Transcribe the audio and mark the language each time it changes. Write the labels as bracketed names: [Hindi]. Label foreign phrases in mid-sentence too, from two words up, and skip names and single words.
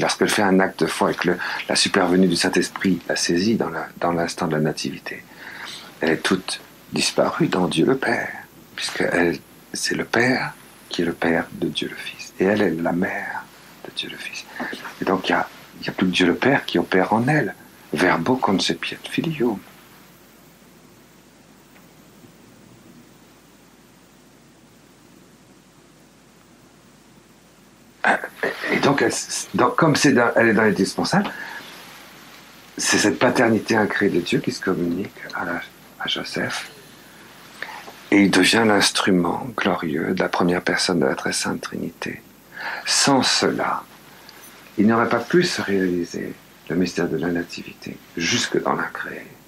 [French] Lorsqu'elle fait un acte de foi avec la supervenue du Saint-Esprit, la saisie dans l'instant de la Nativité, elle est toute disparue dans Dieu le Père, puisque c'est le Père qui est le Père de Dieu le Fils, et elle est la mère de Dieu le Fils. Et donc il y a plus que Dieu le Père qui opère en elle. [Latin] Verbo concepiet filium. [French] Et donc, comme elle est dans l'indispensable, c'est cette paternité incréée de Dieu qui se communique à Joseph. Et il devient l'instrument glorieux de la première personne de la Très Sainte Trinité. Sans cela, il n'aurait pas pu se réaliser le mystère de la Nativité jusque dans l'incréé.